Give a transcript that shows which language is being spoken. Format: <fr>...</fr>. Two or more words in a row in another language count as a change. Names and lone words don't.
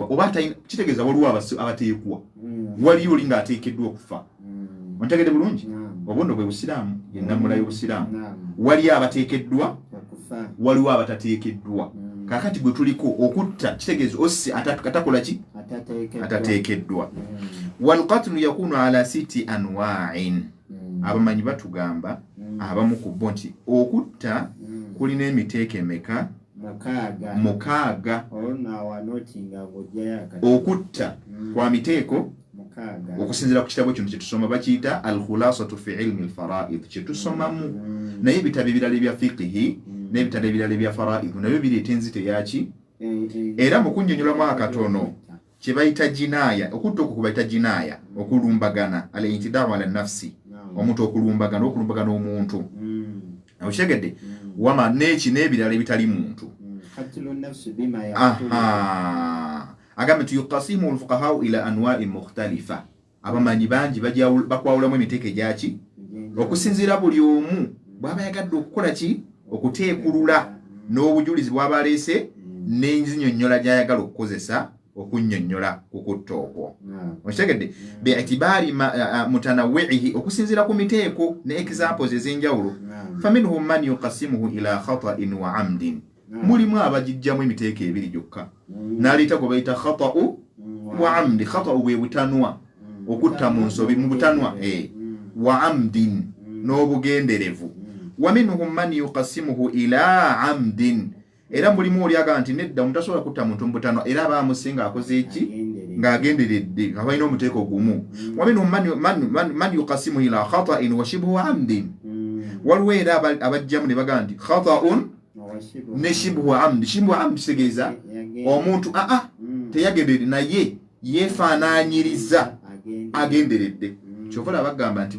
<lg>Oba kitegeeza waliwo abateekwa. Waliyo oli ng'ateekeddwa okufa. Ontegedde bulungi? Obuno bwe Busiraamu, yennamula y'Obusiraamu. Waliyo abateekeddwa, waliwo abatateekeddwa. Kaakati gwe tuliko okutta kitegeeza ossi atakola ki? Atateekeddwa.</lg> <ar>والقتل يكون على 6 أنواع.</ar> <lg>Abamanyi batugamba abamu ku bo nti okutta kulina emiteeko emeka? Mukaaga. Okutta kwa miteeko okusinziira ku kitabo kino kyetusoma bakiyita al-khulasatu fi ilmi al-fara'id. Kyetusomamu naye ebitabo ebirala ebya fiqhi n'ebitabo ebirala ebya fara'id nabyo bireeta enzito yaki. Era mu kunnyonnyolamu akatono kye bayita jinaaya. Okutta okwo kubayita jinaaya, okulumbagana</lg> <ar>الاعتداء على النفس.</ar> <lg>Omuntu okulumbagana omuntu. Okitegedde? Wama n'eki n'ebirala ebitali muntu. Agambe nti</lg> <ar>يقسم الفقهاء إلى أنواع مختلفة.</ar> <lg>Abamanyi bangi bakwawulamu emiteeko egyaki okusinziira buli omu bw'aba yagadde okukola ki? Okuteekulula n'obujulizi bw'aba aleese n'enzinyonnyola gy'ayagala okukozesa okunnyonnyola ku kutta okwo. Okitegedde?</lg> <ar>باعتبار تنوعه,</ar> <lg>okusinziira ku miteeko ne examples ez'enjawulo.</lg> <ar>فمنهم من يقسمه إلى خطأ وعمد.</ar> <lg>Mulimu abagijjamu emiteeko ebiri gyokka. N'aleeta gwe bayita</lg> <ar>خطأ وعمد.</ar> <lg>Khata'u bwe butanwa, okutta mu nsobi mu butanwa,</lg> <ar>وعمد</ar> <lg>n'obugenderevu.</lg> <ar>ومنهم من يقسمه إلى عمد.</ar> <lg>Era mulimu oli agamba nti nedda omuntu asobola kutta muntu mu butanwa era aba amusinga akoze eki? Ng'agenderedde, nga balina omuteeko gumu.</lg> <ar>ومنهم من يقسمه إلى خطأ وشبه عمد.</ar> <lg>Waliwo era abajjamu ne bagamba nti khata'un ne</lg> <ar>شبه عمد. شبه عمد</ar> <lg>kitegeeza omuntu teyagenderedde naye yeefaanaanyiriza agenderedde. Kyova bagamba nti</lg>